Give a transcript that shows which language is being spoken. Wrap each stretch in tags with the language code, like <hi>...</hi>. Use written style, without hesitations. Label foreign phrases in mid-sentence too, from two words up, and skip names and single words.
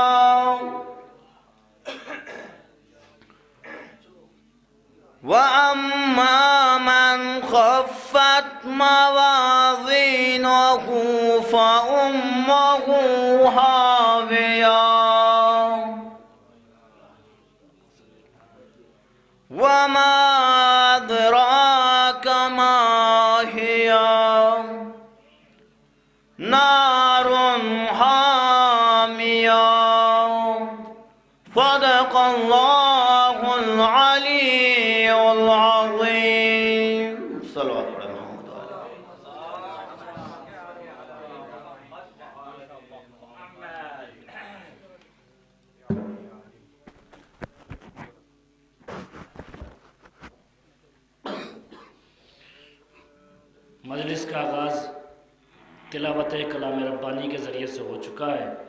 <ar>وأما من خفت موازينه فأمه هاوية وما أدراك ما هيه نار حامية. صدق الله العلي العظيم. صلى الله عليه</ar> <ur>مجلس کا آغاز تلاوت کلام ربانی کے ذریعے سے ہو چکا ہے.</ur>